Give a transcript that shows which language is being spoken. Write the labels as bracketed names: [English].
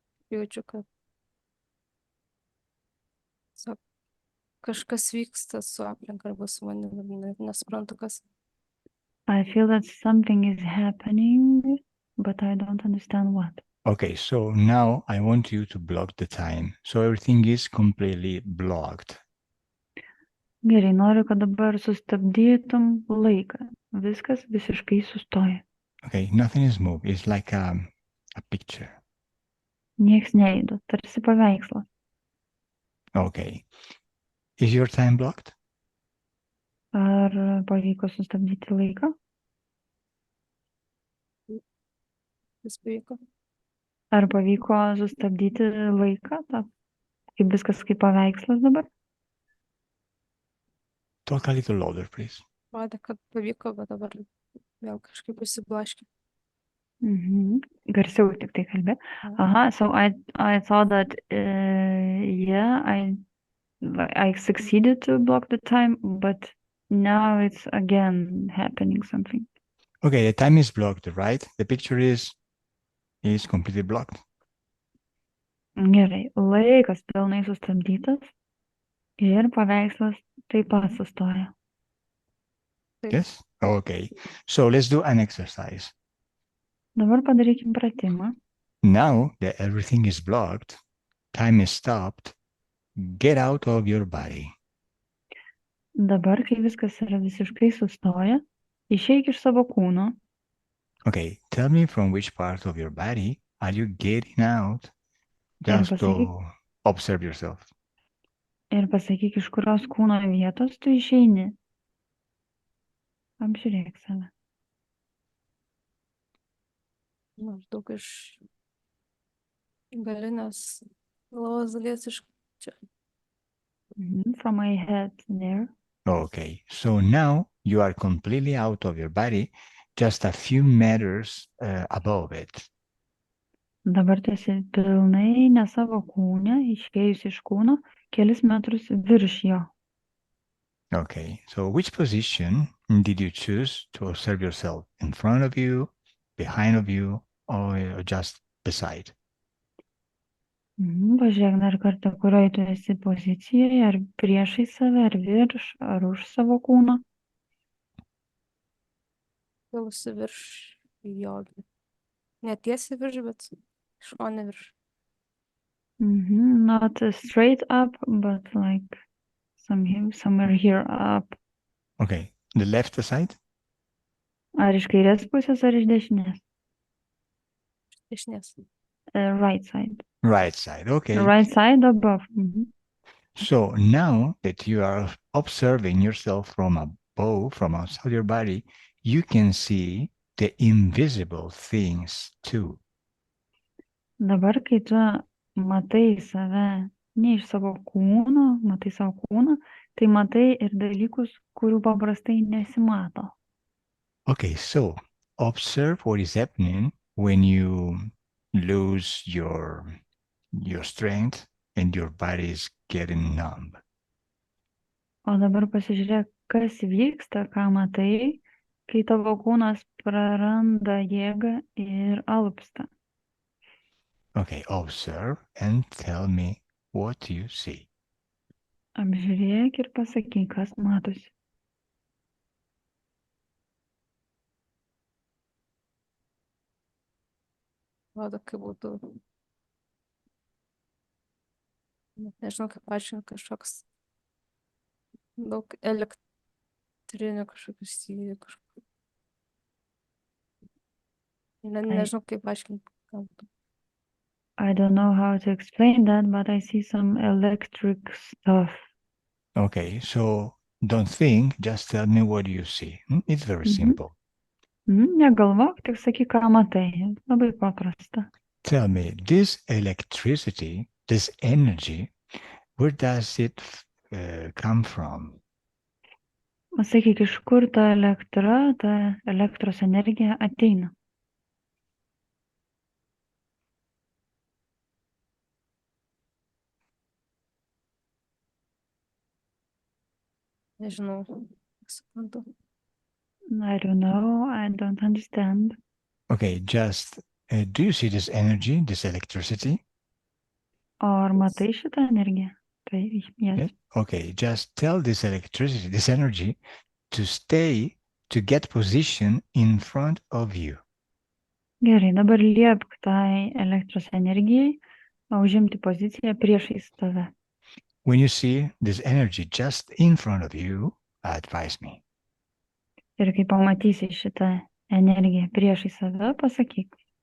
[Lithuanian] Jaučiu, kad tiesiog kažkas vyksta su aplinka arba su manimi, nesuprantu kas. [English] I feel that something is happening, but I don't understand what. Okay, so now I want you to block the time. So everything is completely blocked. [Lithuanian] Gerai, noriu, kad dabar sustabdytum laiką. Viskas visiškai sustoja. [English] Okay, nothing is moved. It's like a picture. [Lithuanian] Nieks nejuda, tarsi paveikslas. [English] Okay. Is your time blocked? [Lithuanian] Ar pavyko sustabdyti laiką? Vis pavyko. Ar pavyko sustabdyti laiką? Kaip viskas kaip paveikslas dabar? [English] Talk a little louder, please. [Lithuanian] Rodė, kad pavyko, bet dabar vėl kažkaip išsiblaškė. Garsiau tik tai kalbė. [English] Aha, so I thought that, yeah, I succeeded to block the time, but now it's again happening something. Okay, the time is blocked, right? The picture is completely blocked. [Lithuanian] Gerai, laikas pilnai sustabdytas ir paveikslas taip pat sustoja. [English] Yes? Okay. So let's do an exercise. [Lithuanian] Dabar padarykim pratimą. [English] Now that everything is blocked, time is stopped, get out of your body. [Lithuanian] Dabar, kai viskas yra visiškai sustoja, išeik iš savo kūno. [English] Okay, tell me from which part of your body are you getting out just to observe yourself. [Lithuanian] Ir pasakyk, iš kurios kūno vietos tu išeini. Apžiūrėk save. Maždaug iš galinės galvos dalies iš čia. [English] From my head there. Okay, so now you are completely out of your body, just a few meters above it. [Lithuanian] Dabar tu esi pilnai ne savo kūne, išėjus iš kūno, kelis metrus virš jo. [English] Okay, so which position did you choose to observe yourself? In front of you, behind of you, or just beside? [Lithuanian] Pažiūrėk dar kartą, kurioje tu esi pozicijoje, ar priešai save, ar virš, ar už savo kūno. Kilusi virš jo. Netiesiai virš, bet šone virš. [English] Not straight up, but like somewhere here up. Okay, the left side? [Lithuanian] Ar iš kairės pusės, ar iš dešinės? Dešinės. [English] Right side. Right side, okay. Right side above. So now that you are observing yourself from above, from outside your body, you can see the invisible things too. [Lithuanian] Dabar, kai tu matai save ne iš savo kūno, matai savo kūną, tai matai ir dalykus, kurių paprastai nesimato. [English] Okay, so observe what is happening when you lose your strength and your body is getting numb. [Lithuanian] O dabar pasižiūrėk, kas vyksta, ką matai, kai tavo kūnas praranda jėgą ir alpsta. [English] Okay, observe and tell me what you see. [Lithuanian] Apžiūrėk ir pasakyk, kas matosi. Rodo, kaip būtų. Nežinau, kaip paaiškinti, kažkoks daug elektrinių kažkokių sijų. Nežinau, kaip paaiškinti. [English] I don't know how to explain that, but I see some electric stuff. Okay, so don't think, just tell me what you see. It's very simple. [Lithuanian] Negalvok, tik sakyk, ką matai. Labai paprasta. [English] Tell me, this electricity, this energy, where does it come from? [Lithuanian] Sakyk, iš kur ta elektra, ta elektros energija ateina? Nežinau, suprantu. [English] I don't know, I don't understand. Okay, just, do you see this energy, this electricity? [Lithuanian] O ar matai šitą energiją? Tai, [English] yes. Okay, just tell this electricity, this energy, to stay, to get position in front of you. [Lithuanian] Gerai, dabar liepk tai elektros energijai užimti poziciją priešais tave. [English] When you see this energy just in front of you, advise me. [Lithuanian] Ir kai pamatysi šitą energiją priešais save, pasakyk.